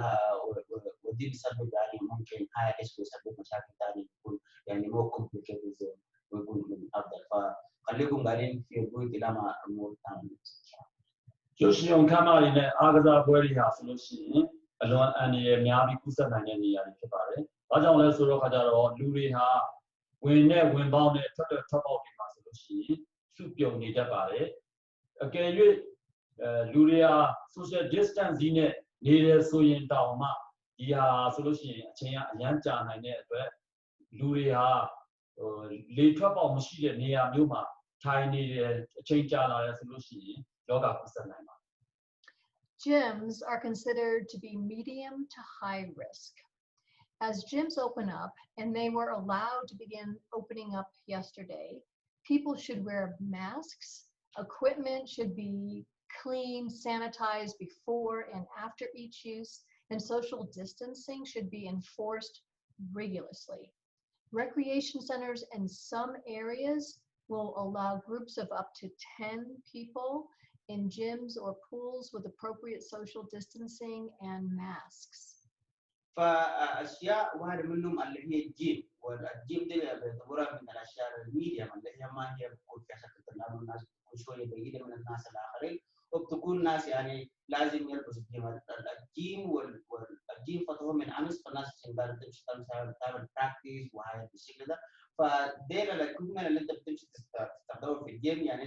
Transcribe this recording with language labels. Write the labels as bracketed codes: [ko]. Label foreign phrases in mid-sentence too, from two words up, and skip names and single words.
[ar] ودي بسبب يعني ممكن [en] high risk [ar] ويسبب مشاكل ثانيه يكون يعني مو كومبليكيتد زي ما يكون من افضل فخليكم قاعدين في البيت الى ما امور ثانيه ان شاء الله. [my] ကျိုးရှင်ခမ်းမတွေနဲ့အားကစားပွဲတွေဟာဆိုလို့ရှိရင်အလွန်အန္တရာယ်များပြီးကုသနိုင်တဲ့နေရာတွေဖြစ်ပါတယ်။ဘာ ကြောင့်လဲဆိုတော့ခါကြတော့လူတွေဟာဝင်နဲ့ဝင်ပေါင်းနဲ့ထွက်ပေါက်တွေမှာဆိုလို့ရှိရင်စုပြုံနေတတ်ပါတယ်။အကယ်၍လူတွေဟာ [en] social distancing [my] နဲ့နေရဆိုရင်တောင်မှဒီဟာဆိုလို့ရှိရင်အချိန်ကအရန်ကြာနိုင်တဲ့အတွက်လူတွေဟာလေထွက်ပေါက်မရှိတဲ့နေရာမျိုးမှာထိုင်နေတယ်အချိန်ကြာလာတယ်ဆိုလို့ရှိရင်ယောဂကုသနိုင်ပါတယ် [en] Gyms are considered to be medium to high risk. As gyms open up, and they were allowed to begin opening up yesterday, people should wear masks. Equipment should be cleaned, sanitized before and after each use, and social distancing should be enforced rigorously. Recreation centers in some areas will allow groups of up to 10 people in gyms or pools with appropriate social distancing and masks. [ar] فاشياء واحده منهم اللي هي الجيم والجيم دي بيعتبرها من الاشياء الميديا اللي هي ما هي بتكون فيها شكل تناول الناس بتكون شويه بعيده من الناس الاخرين وبتكون ناس يعني لازم يلبسوا الجيم والجيم فتحوا من امس فالناس تقدر تمشي تعمل براكتس وهاي بالشكل ده فديل الاكوبمنت اللي انت بتمشي تستخدمه في الجيم يعني